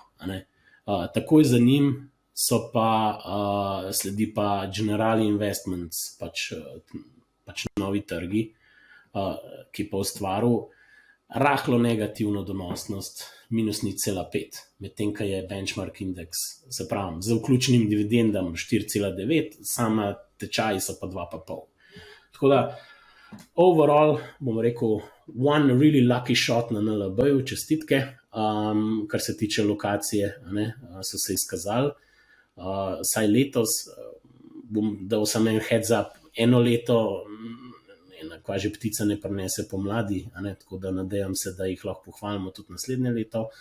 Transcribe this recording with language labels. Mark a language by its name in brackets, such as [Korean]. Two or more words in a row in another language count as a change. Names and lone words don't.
[Slovenian] Takoj za njim sledi pa Generali Investments, pač novi trgi, ki pa ustvaril rahlo negativno donosnost, minus 0,5, medtem ko je benchmark indeks, se pravi, z vključenim dividendam 4,9, sama tečaji so pa 2,5. Tako da, overall, bom rekel, [English] one really lucky shot [Slovenian] na NLB-ju, čestitke, kar se tiče lokacije, so se izkazali. Saj letos, bom dal samo en [English] heads up, [Slovenian] eno leto ena kvaži ptica ne prinese pomladi, tako da nadejam se, da jih lahko pohvalimo tudi naslednje leto.